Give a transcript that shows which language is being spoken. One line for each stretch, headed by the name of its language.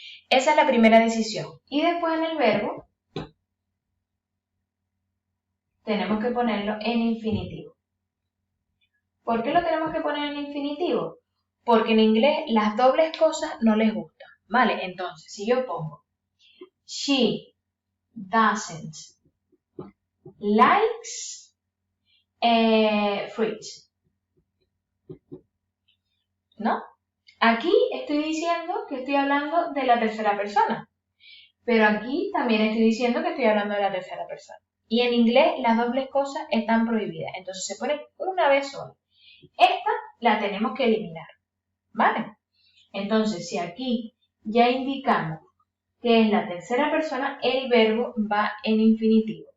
Spanish: Esa es la primera decisión. Y después en el verbo tenemos que ponerlo en infinitivo. ¿Por qué lo tenemos que poner en infinitivo? Porque en inglés las dobles cosas no les gustan. ¿Vale? Entonces, si yo pongo
English: she doesn't likes fruits,
Spanish: ¿no? Aquí estoy diciendo que estoy hablando de la tercera persona, pero aquí también estoy diciendo que estoy hablando de la tercera persona. Y en inglés las dobles cosas están prohibidas, entonces se ponen una vez sola. Esta la tenemos que eliminar, ¿vale? Entonces, si aquí ya indicamos que es la tercera persona, el verbo va en infinitivo.